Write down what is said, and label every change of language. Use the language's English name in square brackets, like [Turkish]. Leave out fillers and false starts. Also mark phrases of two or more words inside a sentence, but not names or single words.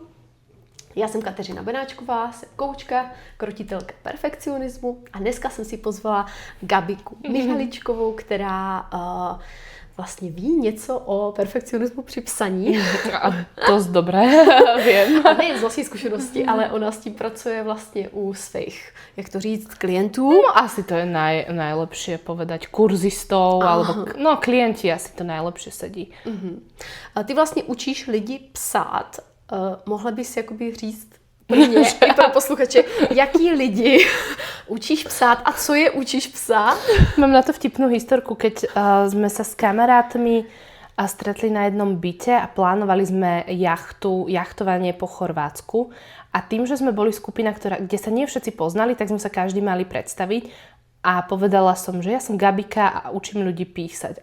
[Czech] Já jsem Kateřina Benáčková, jsem koučka, krotitelka perfekcionismu a dneska jsem si pozvala Gabiku Michaličkovou, která vlastně ví něco o perfekcionismu při psaní. [Slovak] A dosť dobré, viem. [Czech] A ne z vlastní zkušenosti, ale ona s tím pracuje vlastně u svých, jak to říct, klientů. [Slovak] No asi to je najlepšie povedať kurzistov, alebo klienti asi to najlepšie sedí. [Czech] A ty vlastně učíš lidi psát. Mohla bys jakoby říct prvně i pro posluchače, jaký lidi učíš psát a co je učíš psát? [Slovak] Mám na to vtipnú historku, keď sme sa s kamarátmi stretli na jednom byte a plánovali sme jachtovanie po Chorvátsku. A tým, že sme boli skupina, kde sa nie všetci poznali, tak sme sa každý mali predstaviť. A povedala som, že ja som Gabika a učím ľudí písať.